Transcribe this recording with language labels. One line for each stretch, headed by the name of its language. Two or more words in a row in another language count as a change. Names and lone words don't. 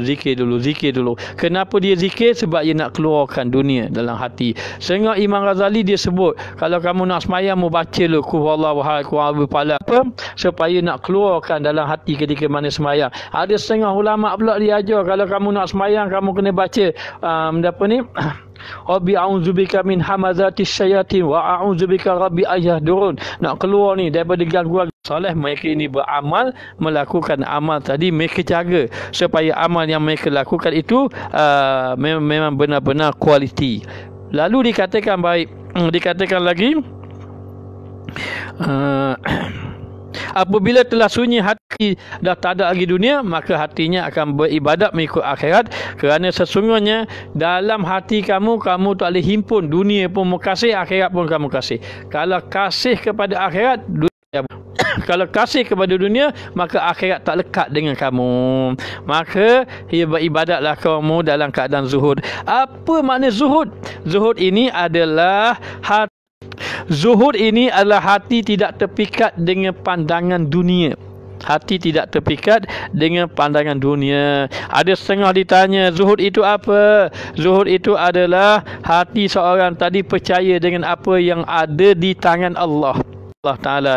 Malay: Kenapa dia zikir? Sebab dia nak keluarkan dunia dalam hati. Sehingga Imam Ghazali dia sebut, kalau kamu nak sembahyang, mu baca lu wallahu pala apa, supaya nak keluarkan dalam hati ketika mana sembahyang. Ada setengah ulama pula dia ajar, kalau kamu nak sembahyang, kamu kena baca
Arabic: رب أعوذ بك من همزات الشياطين وأعوذ بك رب أن يحضرون.
Malay: Nak keluar ni daripada gangguan. Soleh mereka ini beramal, melakukan amal tadi, mereka jaga supaya amal yang mereka lakukan itu memang benar-benar kualiti. Lalu dikatakan baik, dikatakan lagi apabila telah sunyi hati, dah tak ada lagi dunia, maka hatinya akan beribadat mengikut akhirat. Kerana sesungguhnya dalam hati kamu tak boleh himpun dunia pun kamu kasih, akhirat pun kamu kasih. Kalau kasih kepada akhirat, kalau kasih kepada dunia, maka akhirat tak lekat dengan kamu. Maka beribadatlah kamu dalam keadaan zuhud. Apa makna zuhud? Zuhud ini adalah hati tidak terpikat dengan pandangan dunia. Hati tidak terpikat dengan pandangan dunia. Ada setengah ditanya, zuhud itu apa? Zuhud itu adalah hati seorang tadi percaya dengan apa yang ada di tangan Allah Ta'ala.